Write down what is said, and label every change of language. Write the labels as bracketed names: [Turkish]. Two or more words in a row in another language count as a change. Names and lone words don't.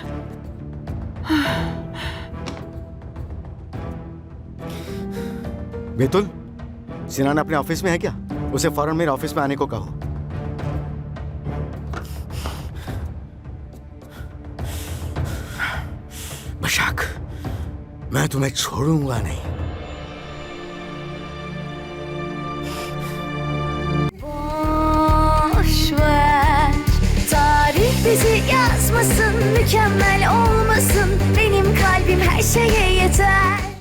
[Hindi] मितुल, सिनान अपने ऑफिस में है क्या? उसे फौरन मेरे ऑफिस में आने को कहो। मशाक, मैं तुम्हें छोड़ूंगा नहीं। [Turkish] Boş ver, tarih bizi yazmasın, mükemmel olmasın. Benim kalbim her şeye yeter.